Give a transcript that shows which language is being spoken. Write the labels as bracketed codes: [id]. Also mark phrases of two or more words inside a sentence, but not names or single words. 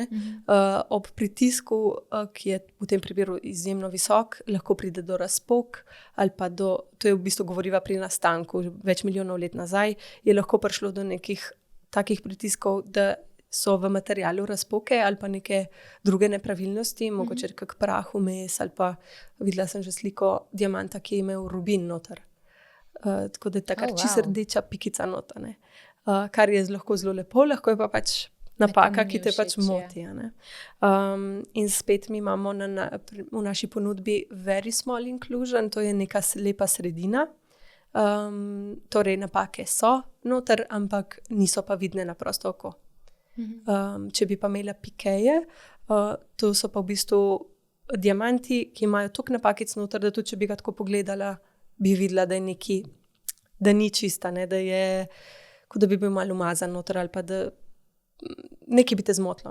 [sl] Ob pritisku, ki je v tem primeru izjemno visok, lahko pride do razpok ali pa to je v bistvu govoriva pri nastanku, več milijonov let nazaj, je lahko prišlo do nekih takih pritiskov, da so v materialu razpoke ali pa neke druge nepravilnosti, mogoče kak prah vmes ali pa videla sem že sliko diamanta, ki je imel rubin noter. Tako da je takrat čisto rdeča pikica nota, ne. Kar je lahko zelo lepo, lahko je pa pač napaka, ki te pač moti. Ne. In spet mi imamo v naši ponudbi [en] very small inclusion, [sl] to je neka lepa sredina. Torej napake so noter, ampak niso pa vidne na prosto oko. Če bi pa imela pikeje, to so pa v bistvu diamanti, ki imajo toliko napakic noter, da tudi če bi ga tako pogledala, bi videla, da je da ni čista, ne, da je, kot da bi bil malo umazan noter ali pa da nekaj bi te zmotilo.